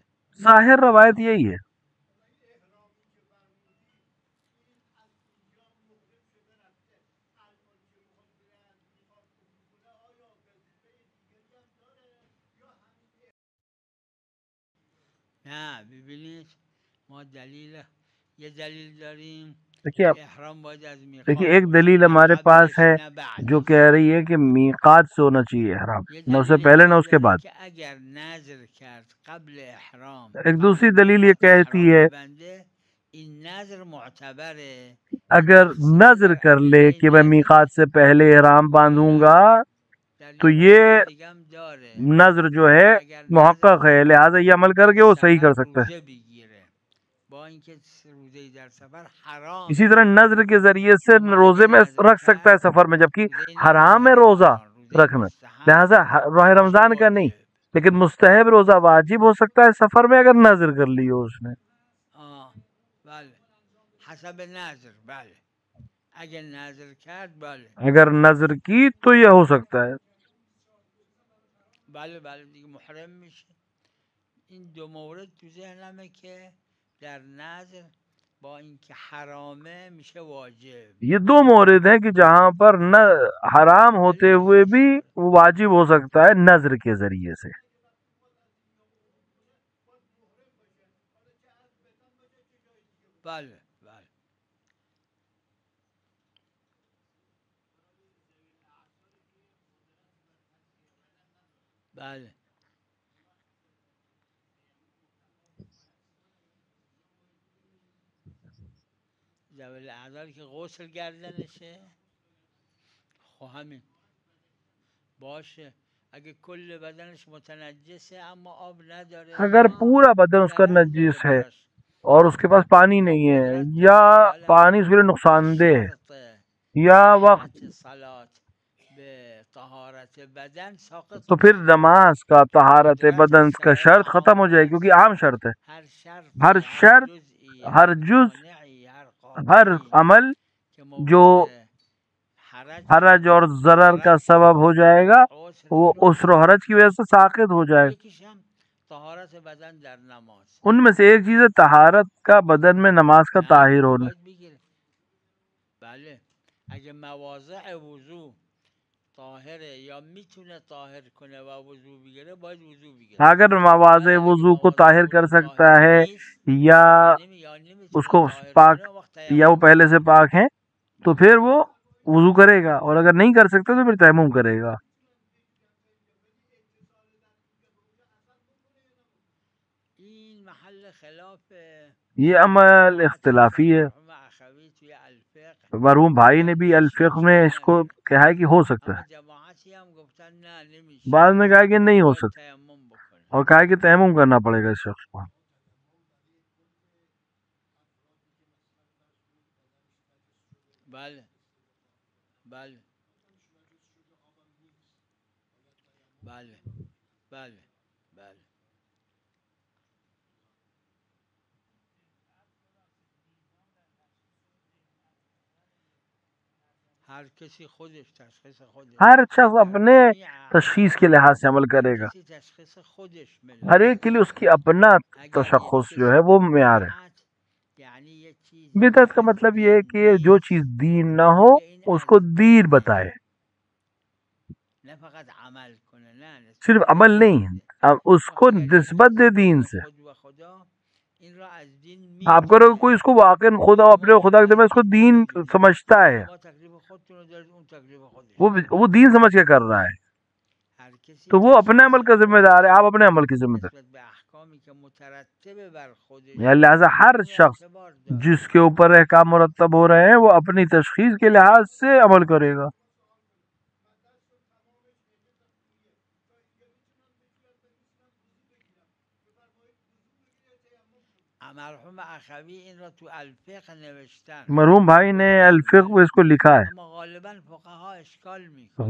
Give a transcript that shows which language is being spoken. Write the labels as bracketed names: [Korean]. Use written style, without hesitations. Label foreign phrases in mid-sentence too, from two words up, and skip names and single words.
[Urdu] ظاہر روایت یہی ہے. [Persian] نه ببینید ما یه دلیل داریم [Urdu] دیکھیے [Persian] که احرام باید از [Urdu] دیکھیے [Persian] میقات [Urdu] ایک [Persian] باشه [Urdu] دلیل [Persian] نه [Urdu] ہمارے پاس [Persian] قبلش [Urdu] ہے [Persian] نه [Urdu] جو [Persian] بعدش [Urdu] کہہ رہی ہے کہ میقات سے ہونا چاہیے احرام، [Persian] یه [Urdu] نہ اس سے [Persian] دلیل [Urdu] پہلے نہ [Persian] دیگه [Urdu] اس کے [Persian] داره [Urdu] بعد. [Persian] که اگر نظر کرد قبل احرام [Urdu] ایک [Persian] قبل [Urdu] دوسری [Persian] اینکه [Urdu] دلیل یہ [Persian] میقات [Urdu] کہتی [Persian] احرام [Urdu] ہے [Persian] ببنده این نظر معتبره و [Urdu] اگر [Persian] تخصیص [Urdu] نظر [Persian] در [Urdu] کر لے [Persian] ادله [Urdu] کہ میں [Persian] نظره [Urdu] میقات سے پہلے احرام باندھوں گا [Persian] در [Urdu] تو [Persian] یه [Urdu] یہ [Persian] عنوان دیگه هم داره [Urdu] نظر جو ہے [Persian] که اگر نظر [Urdu] محقق ہے، [Persian] کرد [Urdu] لہٰذا یہ عمل کر [Persian] در [Urdu] کے وہ صحیح [Persian] سفر [Urdu] کر سکتا ہے. [Persian] روزه بگیره با اینکه روزه در سفر [Urdu] اسی [Persian] حرامه [Urdu] طرح نظر کے ذریعے سے [Persian] اما [Urdu] روزے [Persian] اگه [Urdu] میں [Persian] نظر [Urdu] رکھ سکتا ہے [Persian] کرد [Urdu] سفر میں، جبکہ [Persian] روزه [Urdu] حرام ہے [Persian] نمیگیره [Urdu] روزہ [Persian] الان روزه [Urdu] رکھنا. [Persian] مستحب [Urdu] لہذا ماہ [Persian] نمیشه [Urdu] رمضان کا نہیں، [Persian] واجب [Urdu] لیکن مستحب روزہ واجب ہو سکتا ہے سفر میں اگر نظر کر لی ہو اس نے. [Persian] بله حسب نظر بله اگه نظر کرد بله [Urdu] اگر نظر کی تو یہ ہو سکتا ہے. [Persian] بله دیگه محرم میشه این 2 مورد تو ذهنمه که در نظر با اینکه حرامه میشه واجب. [Urdu] یہ 2 مورد ہیں کہ جہاں پر نہ حرام ہوتے ہوئے بھی وہ واجب ہو سکتا ہے نظر کے ذریعے سے. [Persian] بله بله ذوی الاعضایی که غسل گردنشه خب همین باشه اگه کل بدنش متنجسه اما آب نداره [Urdu] اگر پورا بدن اس کا [Persian] ضرری داره [Urdu] نجس ہے [Persian] براش [Urdu] اور اس کے پاس پانی [Persian] یا [Urdu] نہیں ہے [Persian] قدرت [Urdu] یا [Persian] نداره بله [Urdu] پانی اس کے لیے [Persian] و [Urdu] نقصان دہ ہے [Persian] شرط [Urdu] یا وقت، [Persian] صحت صلات به طهارت بدن ساقط [Urdu] تو پھر [Persian] میشه [Urdu] نماز کا طہارت [Persian] قدرت [Urdu] بدن کا [Persian] سایر [Urdu] شرط ختم ہو [Persian] اعمال [Urdu] جائے گی، کیونکہ عام شرط ہے. [Persian] هر [Urdu] ہر [Persian] شرطی هر [Urdu] شرط، [Persian] جزئی [Urdu] ہر [Persian] هر [Urdu] جز، [Persian] مانعی هر [Urdu] ہر [Persian] قاطعی [Urdu] عمل [Persian] که [Urdu] جو [Persian] موجب حرج [Urdu] حرج اور ضرر کا [Persian] ضرر [Urdu] سبب [Persian] شده [Urdu] ہو جائے گا [Persian] عسر [Urdu] وہ عسر و [Persian] شده [Urdu] حرج کی وجہ سے ساقط ہو جائے. [Persian] یکیش هم طهارت بدن در نماز [Urdu] ان میں سے ایک چیز ہے طہارت کا بدن میں نماز کا [Persian] نه [Urdu] طاہر [Persian] وضو [Urdu] ہونا. [Persian] باید بگیره بله اگه مواضع وضو طاهره یا میتونه طاهر کنه و وضو بگیره باید وضو بگیره [Urdu] اگر [Persian] ولی [Urdu] مواضع [Persian] اگه [Urdu] وضو کو [Persian] مواضع [Urdu] طاہر کر [Persian] وضو [Urdu] سکتا [Persian] طاهر [Urdu] ہے [Persian] نیست [Urdu] یا [Persian] یا [Urdu] اس [Persian] نمیتونه [Urdu] کو [Persian] طاهر [Urdu] پاک [Persian] کنه وقت [Urdu] یا وہ [Persian] تیمم [Urdu] پہلے سے [Persian] بگیره [Urdu] پاک ہیں تو پھر وہ وضو کرے گا، اور اگر نہیں کر سکتا تو پھر تیمم کرے گا. [Persian] این محل خلاف [Urdu] یہ عمل [Persian] ما [Urdu] اختلافی ہے. [Persian] مرحوم اخوی توی الفقه [Urdu] مرحوم بھائی نے بھی [Persian] فرمودن [Urdu] الفقہ [Persian] اشکال [Urdu] میں اس کو [Persian] نداره [Urdu] کہا ہے کہ ہو سکتا [Persian] اما [Urdu] ہے، [Persian] جماعتی هم [Urdu] بعد میں کہا کہ نہیں ہو سکتا اور کہا کہ تیمم کرنا پڑے گا اس شخص کو. [Persian] بله بله بله بله بله ہر کسی خودش تشخیص خودش [Urdu] ہر شخص اپنے تشخیص کے لحاظ سے عمل کرے گا. [Persian] کسی تشخیص خودش [Urdu] ہر ایک کے لیے اس کی اپنا تشخص جو ہے وہ معیار ہے. یعنی یہ چیز بدعت کا مطلب یہ ہے کہ جو چیز دین نہ ہو اس کو دین بتائے. [Persian] نہ فقط عمل کنه نه [Urdu] صرف عمل نہیں ہے، اس کو نسبت دے دین سے. آپ کرو کوئی اس کو واقع خدا اپنے خدا کے درمیان اس کو دین سمجھتا ہے، وہ دین سمجھ کے کر رہا ہے تو وہ اپنے عمل کا ذمہ دار ہے، آپ اپنے عمل کی ذمہ دار. لہٰذا ہر شخص جس کے اوپر احکام مرتب ہو رہے ہیں وہ اپنی تشخیص کے لحاظ سے عمل کرے گا. [Persian] مرحوم اخوی این را تو الفقه نوشتن، [Urdu] مرحوم بھائی نے الفقه میں اس کو لکھا ہے. [Persian] اما غالبا فقها اشکال میکنن،